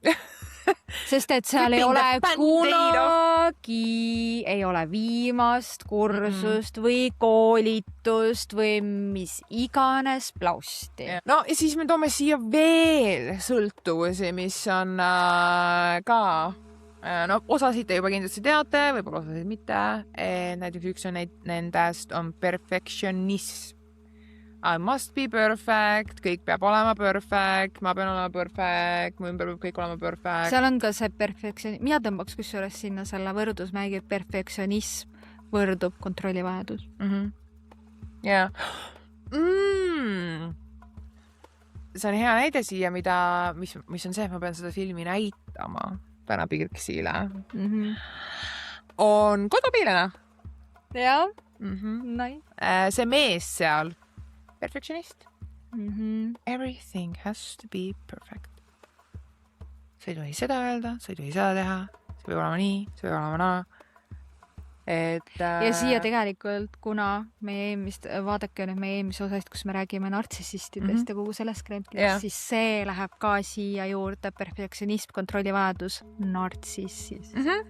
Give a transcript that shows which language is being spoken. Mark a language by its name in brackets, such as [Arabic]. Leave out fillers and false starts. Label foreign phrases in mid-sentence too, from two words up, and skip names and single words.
[Estonian] Sest et seal ei ole kunagi, ei ole viimast kursust või koolitust või mis iganes plausti. No ja siis me toome siia veel sõltuvusi, mis on ka, no osasid te juba kindlasti teate, võib-olla osasid mitte. Näiteks üks on nendest on perfectionism. [English] I must be perfect, [Estonian] kõik peab olema perfect, ma pean olema perfect, mu ümber peab kõik olema perfect. Seal on ka see perfektsionism, mina tõmbaks kusjuures sinna selle võrdusmärgi perfektsionism võrdub kontrollivajadus. Yeah. See on hea näide siia, mis on see, et ma pean seda filmi näitama täna Pirksile. On kodupiilane. Jah, nice. See mees seal, perfectionist. [English] Everything has to be perfect. [Estonian] Sa ei tohi seda öelda, sa ei tohi seda teha, see peab olema nii, see peab olema naa. Ja siia tegelikult, kuna meie vaadake nüüd meie eelmise osast, kus me räägime nartsissistidest ja kogu sellest kremplist, siis see läheb ka siia juurde perfektsionism, kontrollivajadus, nartsissism.